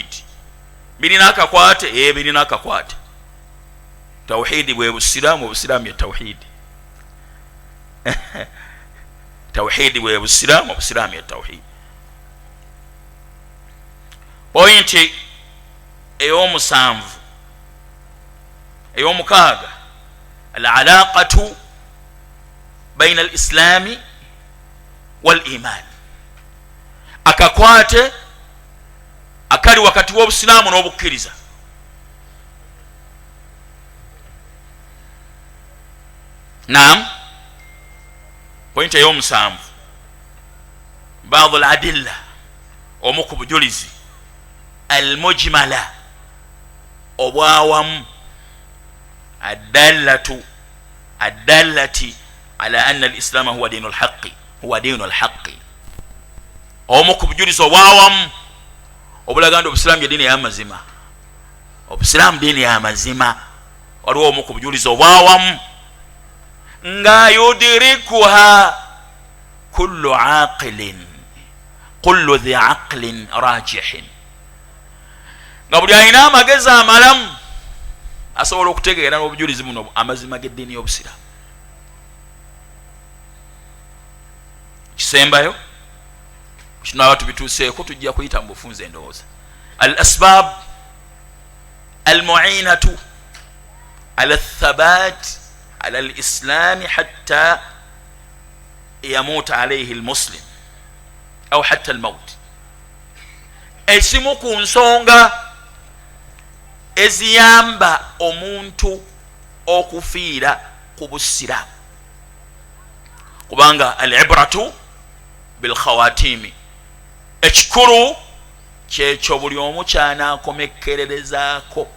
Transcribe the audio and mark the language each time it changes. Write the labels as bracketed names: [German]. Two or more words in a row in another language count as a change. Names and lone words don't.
[Ganda] birina akakwate, birina akakwate. tawhidi bwe busiraamu, obusiraamu ye tawhidi. tawhidi bwe busiraamu, obusiraamu ye tawhidi. point ey'omusanvu, ey'omukaaga, [Arabic] العلاقة بين الإسلام والإيمان, [Ganda] akakwate akali wakati w'obusiraamu n'obukkiriza. naam. point ey'omusanvu, [Arabic] بعض الأدلة, [Ganda] omu ku bujulizi, [Arabic] المجملة, obwawamu, الدالة على أن الإسلام هو دين الحق هو دين الحق, huwa diinu al-haqqi. [Ganda] omu ku bujulizi obwawamu obulaga nti obusiraamu ye diini y'amazima. obusiraamu diini y'amazima. waliwo omu ku bujulizi obwawamu nga [Arabic] يدركها كل عاقل كل ذي عقل راجح, [Ganda] nga buli alina amagezi amalamu asobola okutegeera n'obujulizi buno amazima g'eddiini y'obusiraamu. kisembayo kino aba tubituuseeko, tujja kuyita mu bufunze endowooza. [Arabic] الأسباب المعينة على الثبات على الإسلام حتى يموت عليه المسلم أو حتى الموت. [Ganda] esimu ku nsonga eziyamba omuntu okufiira ku busiraamu, kubanga [Arabic] العبرة بالخواتيم, [Ganda] ekikulu kyekyo buli omu kyanaakomekkererezaako.